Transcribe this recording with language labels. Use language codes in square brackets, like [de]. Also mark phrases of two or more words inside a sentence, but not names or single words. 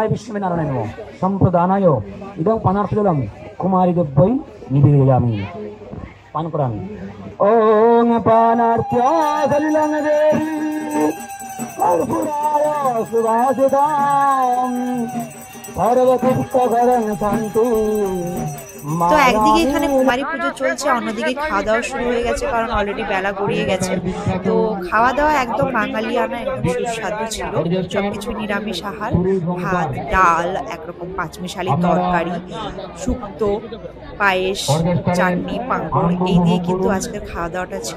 [sa] विष्णवे नारायणाय नमः संप्रदानाय इदं पानार्थजलं कुमारी देव्यै निवेदयामि पान करामि ओम पानार्थ्यासलिलं देवी कर्पूराय सुवासितां सर्वभूतगणं शान्ति [bn] তো একদিকে এখানে কুমারী পুজো চলছে, অন্যদিকে খাওয়া দাওয়া শুরু হয়ে গেছে, কারণ অলরেডি বেলা গড়িয়ে গেছে। তো খাওয়া দাওয়া একদম বাঙালিয়ানা, একদম সুস্বাদু ছিল। সবকিছু নিরামিষ আহার, ভাত, ডাল, একরকম পাঁচমিশালি তরকারি, শুক্তো, পায়েস, চাটনি, পাঁপড়, এই দিয়ে কিন্তু আজকের খাওয়া দাওয়াটা ছিল।